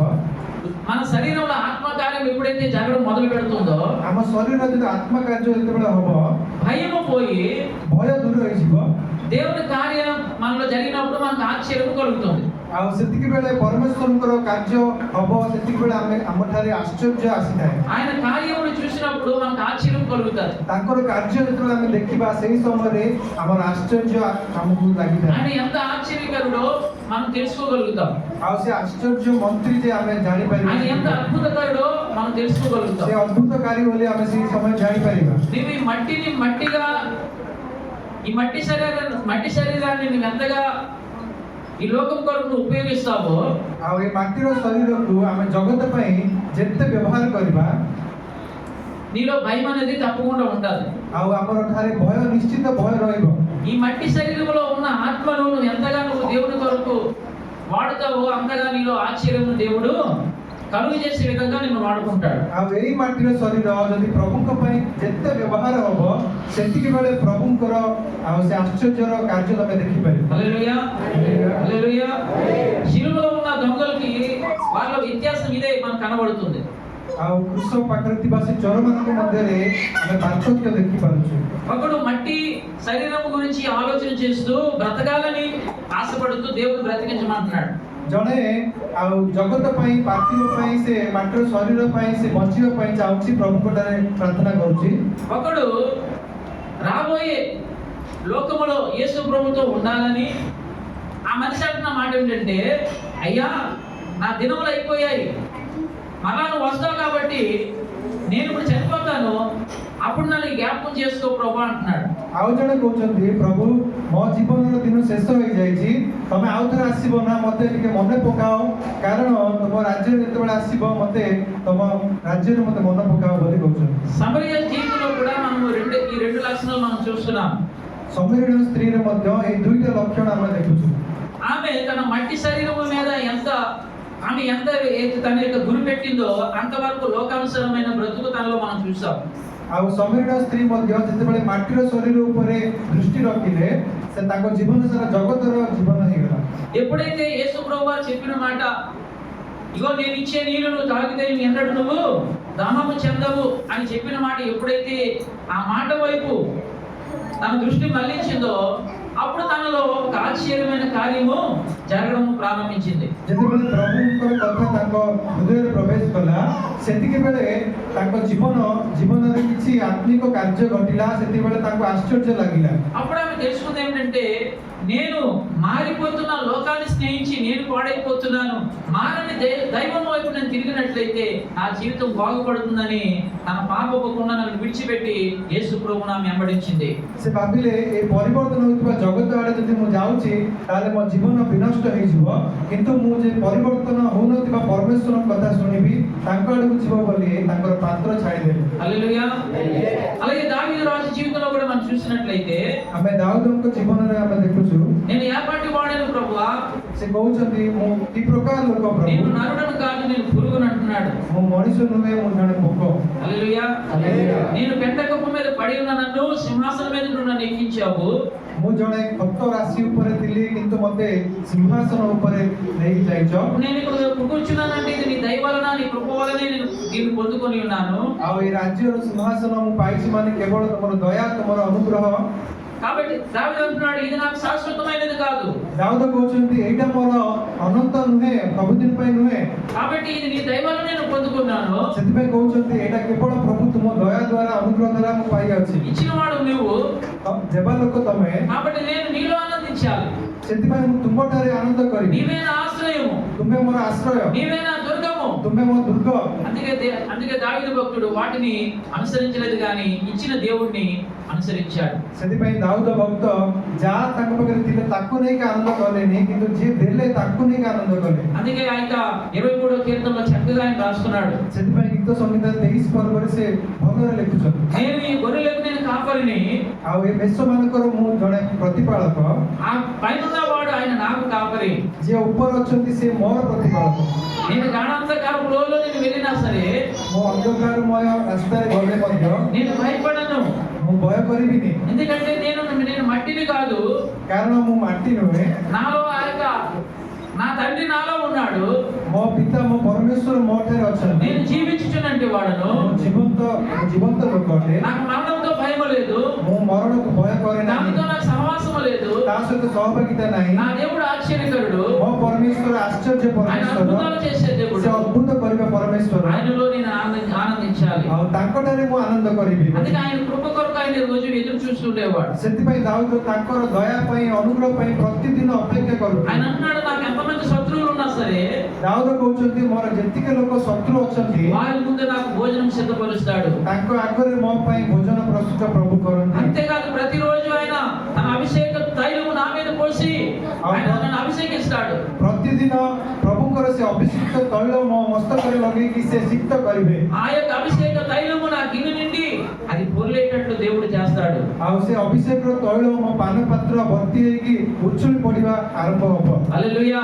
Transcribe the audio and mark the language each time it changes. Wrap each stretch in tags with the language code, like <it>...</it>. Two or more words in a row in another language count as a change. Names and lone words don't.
<te>మన శరీరంలో ఆత్మ కార్యం ఎప్పుడైతే జరగడం మొదలు పెడుతుందో,</te> <or>ଆମ ଶରୀର ଯଦି ଆତ୍ମ କାର୍ଯ୍ୟ ଯେତେବେଳେ ହବ,</or> <te>భయము పోయి</te> <or>ଭୟ ଦୂର ହେଇଯିବ।</or> <te>దేవుని కార్యం మనలో జరిగినప్పుడు మనకు ఆశ్చర్యం కలుగుతుంది।</te> <or>ଆଉ ସେତିକି ବେଳେ ପରମେଶ୍ୱରଙ୍କର କାର୍ଯ୍ୟ ହବ, ସେତିକି ବେଳେ ଆମଠାରେ ଆଶ୍ଚର୍ଯ୍ୟ ଆସିଥାଏ।</or> <te>ఆయన కార్యమును చూసినప్పుడు మనకు ఆశ్చర్యం కలుగుతుంది।</te> <or>ତାଙ୍କର କାର୍ଯ୍ୟ ଯେତେବେଳେ ଆମେ ଦେଖିବା, ସେହି ସମୟରେ ଆମର ଆଶ୍ଚର୍ଯ୍ୟ ଆମକୁ ଲାଗିଥାଏ।</or> <te>ఆయన ఎంత ఆశ్చర్యకరుడో మనం తెలుసుకోగలుగుతాం।</te> <or>ଆଉ ସେ ଆଶ୍ଚର୍ଯ୍ୟ ମନ୍ତ୍ରୀ ଯେ ଆମେ ଜାଣିପାରିବା,</or> <te>ఆయన ఎంత అద్భుతకరుడో మనం తెలుసుకోగలుగుతాం।</te> <or>ସେ ଅଦ୍ଭୁତକାରୀ ବୋଲି ଆମେ ସେହି ସମୟ ଜାଣିପାରିବା।</or> <te>నీవు ఈ మట్టిని మట్టిగా, ఈ మట్టి శరీరాన్ని నువ్వు ఎంతగా ఈ లోకం కొరకు ఉపయోగిస్తావో,</te> <or>ଆଉ ଏ ମାଟିର ଶରୀରକୁ ଆମେ ଜଗତ ପାଇଁ ଯେତେ ବ୍ୟବହାର କରିବା,</or> <te>నీలో భయం అనేది తప్పకుండా ఉండాలి।</te> <or>ଆଉ ଆମର ଠାରେ ଭୟ ନିଶ୍ଚିତ ଭୟ ରହିବ।</or> <te>ఈ మట్టి శరీరంలో ఉన్న ఆత్మను నువ్వు ఎంతగా దేవుని కొరకు వాడుతావో అంతగా నీలో ఆశ్చర్యం దేవుడు కలుగు చేసే విధంగా నిన్ను వాడుకుంటాడు।</te> <or>ଆଉ ଏଇ ମାଟିର ଶରୀର ଯଦି ପ୍ରଭୁଙ୍କ ପାଇଁ ଯେତେ ବ୍ୟବହାର ହବ, ସେତିକି ବେଳେ ପ୍ରଭୁଙ୍କର ଆଉ ସେ ଆଶ୍ଚର୍ଯ୍ୟର କାର୍ଯ୍ୟ ତମେ ଦେଖିପାରିବ।</or> <te>హల్లెలూయా హల్లెలూయా। శిలువలో ఉన్న దొంగలకి వాళ్ళ వ్యత్యాసం ఇదే మనకు కనబడుతుంది।</te> <or>ଆଉ କୃଷ ପାଖରେ ଥିବା ସେ ଚୋରମାନଙ୍କ ମଧ୍ୟରେ ଆମେ ପାର୍ଥକ୍ୟ ଦେଖିପାରୁଛୁ।</or> <te>ఒకడు మట్టి శరీరం గురించి ఆలోచన చేస్తూ బ్రతకాలని ఆశపడుతూ దేవుడు బ్రతికించమంటున్నాడు।</te> <or>ଜଣେ ଆଉ ଜଗତ ପାଇଁ, ପାର୍ଥିବ ପାଇଁ, ସେ ମାଟିର ଶରୀର ପାଇଁ ସେ ବଞ୍ଚିବା ପାଇଁ ଚାହୁଁଛି, ପ୍ରଭୁଙ୍କଠାରେ ପ୍ରାର୍ଥନା କରୁଛି।</or> <te>ఒకడు రాబోయే లోకములో యేసు ప్రభుతో ఉండాలని ఆ మనిషి అంటున్న మాట ఏంటంటే, అయ్యా నా దినములు అయిపోయాయి, మళ్ళా నువ్వు వస్తావు కాబట్టి నేను ఇప్పుడు చనిపోతాను, అప్పుడు నన్ను జ్ఞాపకం చేసుకో ప్రభు అంటున్నాడు।</te> <or>ଆଉ ଜଣେ କହୁଛନ୍ତି, ପ୍ରଭୁ ମୋ ଜୀବନର ଦିନ ଶେଷ ହେଇଯାଇଛି, ତମେ ଆଉ ଥରେ ଆସିବ ନା, ମତେ ଟିକେ ମନେ ପକାଅ, କାରଣ ତମ ରାଜ୍ୟରେ ଯେତେବେଳେ ଆସିବ ମତେ ତମ ରାଜ୍ୟରେ ମତେ ମନେ ପକାଅ ବୋଲି କହୁଛନ୍ତି।</or> <te>సమరయ జీవితంలో కూడా మనం ఈ రెండు లక్షణాలు మనం చూస్తున్నాం।</te> <or>ସମରୀଣ ସ୍ତ୍ରୀରେ ମଧ୍ୟ ଏଇ ଦୁଇଟା ଲକ୍ଷଣ ଆମେ ଦେଖୁଛୁ।</or> <te>ఆమె తన మట్టి శరీరము మీద ఆమె ఎంత తన యొక్క గురి పెట్టిందో అంతవరకు లోకానుసరమైన బ్రతుకు తనలో మనం చూసాం।</te> <or>ଆଉ ସମରୀଣ ସ୍ତ୍ରୀ ମଧ୍ୟ ଯେତେବେଳେ ମାଟିର ଶରୀର ଉପରେ ଦୃଷ୍ଟି ରଖିଲେ, ସେ ତାଙ୍କ ଜୀବନ ସାରା ଜଗତର ଜୀବନ ହେଇଗଲା।</or> <te>ఎప్పుడైతే యేసు ప్రభువు చెప్పిన మాట, ఇగో నేను ఇచ్చే నీళ్ళు నువ్వు తాగితే ఎన్నడూ నువ్వు దాహము చెందవు అని చెప్పిన మాట ఎప్పుడైతే ఆ మాట వైపు తన దృష్టి మళ్లించిందో, అప్పుడు తనలో ఒక ఆశ్చర్యమైన కార్యము జరగడం ప్రారంభించింది।</te> <or>ଯେତେବେଳେ ପ୍ରଭୁଙ୍କର କଥା ତାଙ୍କ ହୃଦୟରେ ପ୍ରବେଶ କଲା, ସେତିକି ବେଳେ ତାଙ୍କ ଜୀବନରେ କିଛି ଆତ୍ମିକ କାର୍ଯ୍ୟ ଘଟିଲା। ସେତିକିବେଳେ ତାଙ୍କୁ ଆଶ୍ଚର୍ଯ୍ୟ ଲାଗିଲା।</or> <te>అప్పుడు ఆమె తెలుసుకుంది ఏంటంటే, నేను మారిపోతున్న లోకాన్ని స్నేహించి నేను పాడైపోతున్నాను, మారని దైవం వైపు నేను తిరిగినట్లయితే నా జీవితం బాగుపడుతుందని తన పాపపు కుండను విడిచిపెట్టి యేసు ప్రభువును ఆమె వెంబడించింది।</te> <or>ସେ ଭାବିଲେ, ଏ ପରିବର୍ତ୍ତନ ହେଉଥିବା ଜଗତ ଆଡ଼େ ଯଦି ମୁଁ ଯାଉଛି, ତାହେଲେ ମୋ ଜୀବନ ବିନଷ୍ଟ ହେଇଯିବ, କିନ୍ତୁ ମୁଁ ଯେ ପରିବର୍ତ୍ତନ ହଉନଥିବା ପରମେଶ୍ୱରଙ୍କ କଥା ଶୁଣିବି, ତାଙ୍କ ଆଡ଼କୁ ଯିବ ବୋଲି ତାଙ୍କର ପାତ୍ର ଛାଡ଼ିଦେଲେ।</or> <te>హల్లెలూయా। అలాగే దావీదు రాజు జీవితంలో కూడా మనం చూసినట్లయితే,</te> <or>ଆମେ ଦାଉଦଙ୍କ ଜୀବନରେ ଆମେ ଦେଖୁଛୁ,</or> <te>నేను ఏ పాటి వాడను ప్రభువా,</te> <or>ସେ କହୁଛନ୍ତି, ମୁଁ କି ପ୍ରକାର ଲୋକ</or> <te>నేను</te> <or>ପ୍ରଭୁ,</or> <te>నరుడను కాదు నేను పురుగును అంటున్నాడు।</te> <or>ମୁଁ ମଣିଷ ନୁହେଁ, ମୁଁ ଜଣେ ପୋକ।</or> <te>హల్లెలూయా। హల్లెలూయా। నేను పెంట కుప్ప మీద పడి ఉన్న నన్ను సింహాసనం మీద నన్ను ఎక్కించావు,</te> <or>ମୁଁ ଜଣେ ଖତ ରାଶି ଉପରେ ଥିଲି କିନ୍ତୁ ମୋତେ సింహాసନ ଉପରେ ନେଇକି ଯାଇଛ।</or> <te>నేను ఇక్కడ కూర్చున్నానంటే ఇది నీ దయ వలన నీ కృప వలనే నేను దీన్ని పొందుకొని ఉన్నాను।</te> <or>ଆଉ ଏ ରାଜ୍ୟର సింహాసନ ମୁଁ ପାଇଛି ମାନେ କେବଳ ତମର ଦୟା ତମର ଅନୁଗ୍ରହ।</or> <te>కాబట్టి దావీదు అంటున్నాడు ఇది నాకు శాశ్వతమైనది కాదు,</te> <or>ଦାଉଦ କହୁଛନ୍ତି ଏଇଟା ମୋର ଅନନ୍ତ ନୁହେଁ, ସବୁଦିନ ପାଇଁ ନୁହେଁ।</or> <te>కాబట్టి ఇది నీ దయ వలన నేను పొందుకున్నాను।</te> <or>ସେଥିପାଇଁ କହୁଛନ୍ତି ଏଇଟା କେବଳ ପ୍ରଭୁ ତୁମ ଦୟା ଦ୍ୱାରା ଅନୁଗ୍ରହ ଦ୍ୱାରା ମୁଁ ପାଇଅଛି।</or> <te>ఇచ్చినవాడు నువ్వు,</te> <or>ଦେବା ଲୋକ ତମେ,</or> <te>కాబట్టి నేను నీలో ఆనందించాలి।</te> <or>ସେଥିପାଇଁ ମୁଁ ତୁମଠାରେ ଆନନ୍ଦ କରିବି।</or> <te>నీవే నా ఆశ్రయము,</te> <or>ତୁମେ ମୋର ଆଶ୍ରୟ,</or> <te>నీవే నా దుర్గము।</te> <or>ତୁମେ ମୋ ଦୁର୍ଗ।</or> <te>అందుకే దావీదు భక్తుడు వాటిని అనుసరించలేదు కానీ ఇచ్చిన దేవుణ్ణి అనుసరించాడు।</te> <or>ସେଥିପାଇଁ ଦାଉଦ ଭକ୍ତ ଯାହା ତାଙ୍କ ପାଖରେ ଥିଲେ ତାକୁ ନେଇକି ଆନନ୍ଦ କଲେନି, କିନ୍ତୁ ଯିଏ ଦେଲେ ତାକୁ ନେଇକି ଆନନ୍ଦ କଲେ।</or> <te>అందుకే ఆయన 23వ కీర్తనలో చక్కగా ఆయన రాస్తున్నాడు,</te> <or>ସେଥିପାଇଁ ଗୀତ ସଂହିତା 23 ପର୍ବରେ ସେ ଭଲରେ ଲେଖୁଛନ୍ତି।</or> <te>నేను ఈ గొర్రెలకు నేను కాపరిని,</te> <or>ଆଉ ଏ ବେଶମାନଙ୍କର ମୁଁ ଜଣେ ପ୍ରତିପାଳକ,</or> <te>ఆ పైన వాడు ఆయన నాకు కాపరి।</te> <or>ଯିଏ ଉପରେ ଅଛନ୍ତି ସେ ମୋର ପ୍ରତିପାଳକ।</or> <te>నేను గాఢాంధకారపు లోయలో నేను వెళ్ళినా సరే</te> <or>ମୁଁ ଅନ୍ଧକାରମୟ ରାସ୍ତାରେ ଗଲେ ମଧ୍ୟ</or> <te>నేను భయపడను,</te> <or>ମୁଁ ଭୟ କରିବିନି,</or> <te>ఎందుకంటే నేను మట్టిని కాదు,</te> <or>କାରଣ ମୁଁ ମାଟି ନୁହେଁ।</or> <te>నాలో నా తండ్రి నాలో ఉన్నాడు,</te> <or>ମୋ ପିତା ମୋ ପରମେଶ୍ୱର ମୋ ଠାରେ ଅଛନ୍ତି।</or> <te>నేను జీవించుచునంటే వాడను,</te> <or>ମୁଁ ଜୀବନ୍ତ ଲୋକ ଅଟେ।</or> <te>నాకు మరణంతో భయం లేదు,</te> <or>ମୁଁ ମరణକୁ ଭୟ କରେ ନାହିଁ,</or> <te>దానితో నాకు సహవాసం లేదు।</te> <or>ତା ସହିତ ସହଭାଗିତା ନାହିଁ।</or> <te>నా దేవుడు ఆశ్చర్యకరుడు,</te> <or>ମୋ ପରମେଶ୍ୱର ଆଶ୍ଚର୍ଯ୍ୟ</or> <te>ఆయన</te> <or>ପରମେଶ୍ୱର,</or> <te>అద్భుతాలు చేసే దేవుడు।</te> <or>ସେ ଅଦ୍ଭୁତ କରିବା ପରମେଶ୍ୱର।</or> <te>ఆయనలో నేను ఆనందించాలి।</te> <or>ଆଉ ତାଙ୍କଠାରେ ମୁଁ ଆନନ୍ଦ କରିବି।</or> <te>అందుకే ఆయన కృప కొరకు ఆయన రోజు ఎదురు చూస్తుండేవాడు।</te> <or>ସେଥିପାଇଁ ଦାଉଦ ତାଙ୍କର ଦୟା ପାଇଁ ଅନୁଗ୍ରହ ପାଇଁ ପ୍ରତିଦିନ ଅପେକ୍ଷା</or> <te>ఆయన</te> <or>କରୁଥିଲେ।</or> <te>అంటున్నాడు నాకు ఎంతమంది శత్రువులు ఉన్నా సరే</te> <or>ଦାଉଦ କହୁଛନ୍ତି ମୋର ଯେତିକି ଲୋକ ଶତ୍ରୁ ଅଛନ୍ତି</or> <te>వారి ముందు నాకు భోజనం సిద్ధపరుస్తాడు।</te> <or>ତାଙ୍କ ଆଗରେ ମୋ ପାଇଁ ଭୋଜନ ପ୍ରସ୍ତୁତ ପ୍ରଭୁ କରନ୍ତି।</or> <te>అంతేకాదు ప్రతిరోజు ఆయన తన అభిషేక తైలము నా మీద పోసి ఆయన నన్ను అభిషేకిస్తాడు।</te> <or>ପ୍ରତିଦିନ ପ୍ରଭୁଙ୍କର ସେ ଅଭିଷିକ୍ତ ତୈଳ ମୋ ମସ୍ତକରେ ଲଗେଇକି ସେ ସିକ୍ତ କରିବେ।</or> <te>ఆ యొక్క అభిషేక తైలము నా గిన్నె నిండి అది పొర్లేటట్లు దేవుడు చేస్తాడు।</te> <or>ଆଉ ସେ ଅଭିଷେକର ତୈଳ ମୋ ପାନ ପାତ୍ର ଭର୍ତ୍ତି ହେଇକି ଉଛୁଳି ପଡିବା ଆରମ୍ଭ ହବ।</or> <te>హల్లెలూయా</te>